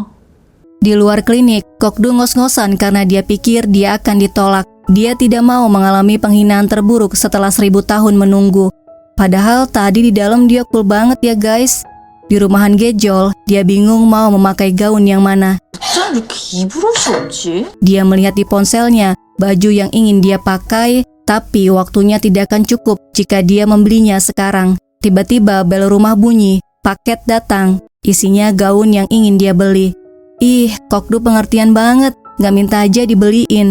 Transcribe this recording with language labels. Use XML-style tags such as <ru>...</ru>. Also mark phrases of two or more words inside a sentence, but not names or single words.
<id>Di luar klinik, Kok-do ngos-ngosan karena dia pikir dia akan ditolak. Dia tidak mau mengalami penghinaan terburuk setelah 1000 tahun menunggu. Padahal tadi di dalam dia cool banget ya guys. Di rumah Han Ge-jol, dia bingung mau memakai gaun yang mana.</id> <ko>어쩜 이렇게 입을 옷이 없지?</ko> <id>Dia melihat di ponselnya baju yang ingin dia pakai, tapi waktunya tidak akan cukup jika dia membelinya sekarang. Tiba-tiba bel rumah bunyi, paket datang, isinya gaun yang ingin dia beli. Ih, Kok-do pengertian banget, gak minta aja dibeliin.</id>